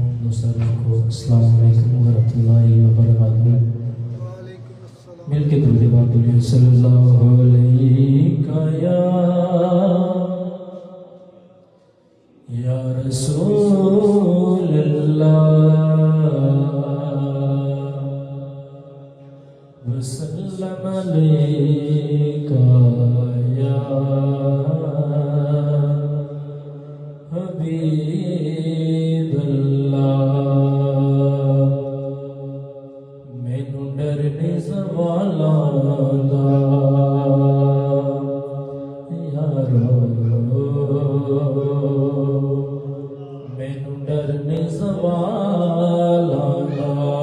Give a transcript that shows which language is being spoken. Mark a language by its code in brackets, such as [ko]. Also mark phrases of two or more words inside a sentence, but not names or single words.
[ar] السلام عليكم ورحمة الله وبركاته. [pa] मिलके दुरूद पाक बोलिए [ar] صلى الله عليه يا رسول الله وسلم عليك يا حبيب الله. [pa] मैनू डरने सवालों दा यारो, मैनू डरने सवालों दा,